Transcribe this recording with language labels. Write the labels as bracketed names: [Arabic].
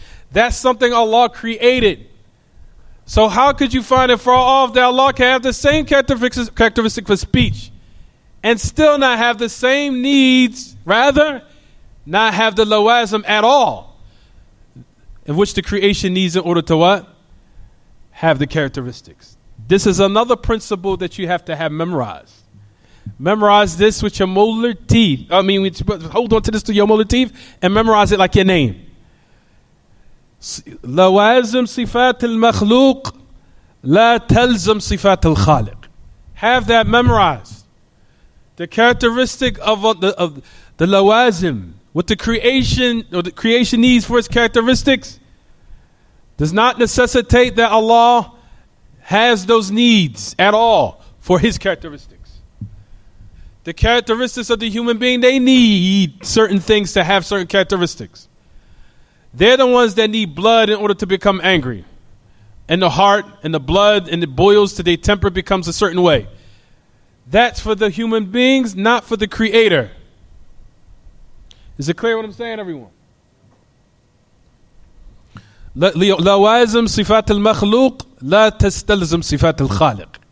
[English] That's something Allah created. So how could you find it far off that Allah can have the same characteristic for speech and still not have the same needs, rather not have the lawazim at all, in which the creation needs in order to what? Have the characteristics. This is another principle that you have to have memorized. Memorize this with your molar teeth. Hold on to this to your molar teeth and memorize it like your name. [Arabic] لوازم صفات المخلوق لا تلزم صفات الخالق. [English] Have that memorized. The characteristic of the lawazim, what the creation needs for its characteristics, does not necessitate that Allah has those needs at all for his characteristics. The characteristics of the human being, they need certain things to have certain characteristics. They're the ones that need blood in order to become angry. And the heart and the blood and it boils to their temper becomes a certain way. That's for the human beings, not for the creator. Is it clear what I'm saying, everyone? [Arabic] لوازم صفات المخلوق لا تستلزم صفات الخالق.